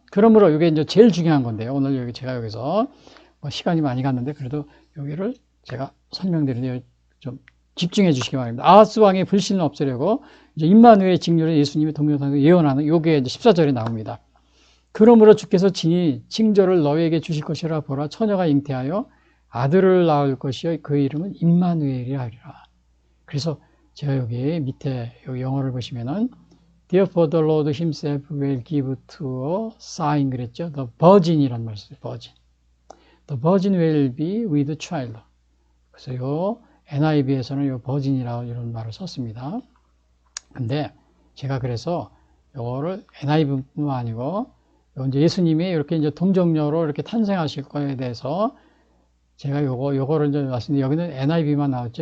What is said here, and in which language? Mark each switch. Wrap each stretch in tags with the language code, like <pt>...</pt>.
<ko>그러므로 이게 이제 제일 중요한 건데요. 오늘 여기 제가 여기서 시간이 많이 갔는데 그래도 여기를 제가 설명드리는데 좀 집중해 주시기 바랍니다. 아하스 왕의 불신을 없애려고 이제 임마누엘의 징조로 예수님의 동정탄생을 예언하는 요게 이제 14절에 나옵니다. 그러므로 주께서 친히 징조를 너희에게 주실 것이라 보라 처녀가 잉태하여 아들을 낳을 것이요 그 이름은 임마누엘이라 하리라. 그래서 제가 여기 밑에 여기 영어를 보시면은</ko> <en>Therefore the Lord himself will give to a sign</en> <ko>그랬죠. The virgin이란 말을 써요.</ko> <en>virgin. The virgin will be with child.</en> <ko>그래서 요 NIV에서는 요 virgin이라고 이런 말을 썼습니다. 근데 제가 그래서 요거를 NIV뿐만 아니고 이제 예수님이 이렇게 이제 동정녀로 이렇게 탄생하실 거에 대해서 제가 요거를 이제 말씀드렸는데 여기는 NIV만 나왔죠.</ko>